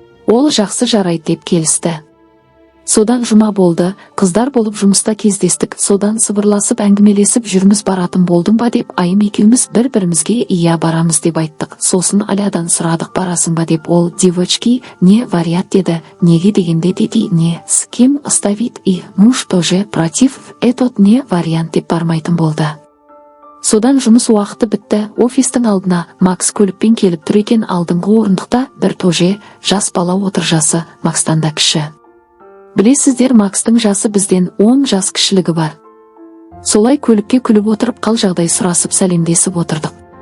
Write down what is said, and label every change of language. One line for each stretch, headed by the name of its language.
Kazakh: Ол жақсы жарайды деп келісті. Содан жұма болды, қыздар болып жұмыста кездестік. Содан сыбырласып әңгімелесіп жүрміз, баратын болдың ба деп. Айым екеуміз бір-бірімізге иә барамыз деп айттық. Сосын Алядан сұрадық, барасың ба деп. Ол
Russian: девочки, не вариант
Kazakh: деді. Неге дегенде деді,
Russian: не с кем оставить и муж тоже против, этот не вариант
Kazakh: деп бармайтын болды. Содан жұмыс уақыты бітті. Офистің алдына Макс көлікпен келіп тұр екен. Алдыңғы орындықта бір
Russian: тоже
Kazakh: жас бала отыр, жасы Макстан да кіші. Білесіздер, Макстың жасы бізден 10 жас кішілігі бар. Солай көлікке күліп отырып қал жағдай сұрасып сәлемдесіп отырдық.